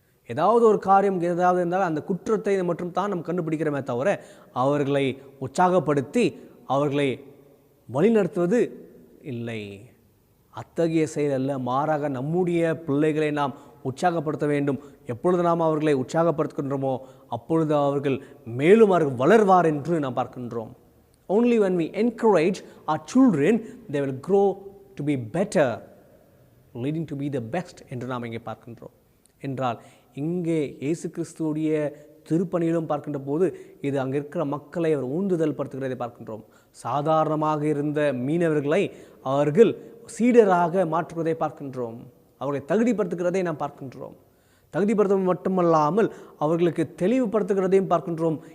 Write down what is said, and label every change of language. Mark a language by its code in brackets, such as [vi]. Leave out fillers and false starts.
[ta] ஏதாவது ஒரு காரியம் ஏதாவது இருந்தால் அந்த குற்றத்தை மட்டும் தான் நம்ம கண்டுபிடிக்கிறோமே தவிர அவர்களை உற்சாகப்படுத்தி அவர்களை வழிநடத்துவது இல்லை. அத்தகைய செயல் அல்ல, மாறாக நம்முடைய பிள்ளைகளை நாம் உற்சாகப்படுத்த வேண்டும். எப்பொழுது நாம் அவர்களை உற்சாகப்படுத்துகின்றோமோ அப்பொழுது அவர்கள் மேலும் அவர்கள் வளர்வார் என்று நாம் பார்க்கின்றோம். [en] Only when we encourage our children, they will grow to be better, leading to be the best [ta] என்று நாம் இங்கே பார்க்கின்றோம். என்றால் இங்கே இயேசு கிறிஸ்துவுடைய திருப்பணியிலும் பார்க்கின்ற போது இது அங்கே இருக்கிற மக்களை அவர் ஊந்துதல் படுத்துகிறதை பார்க்கின்றோம். சாதாரணமாக இருந்த மீனவர்களை அவர்கள் சீடராக மாற்றுவதை பார்க்கின்றோம். அவர்களை தகுதிப்படுத்துகிறதை நாம் பார்க்கின்றோம். தகுதிப்படுத்துவது மட்டுமல்லாமல் அவர்களுக்கு தெளிவுபடுத்துகிறதையும் பார்க்கின்றோம்.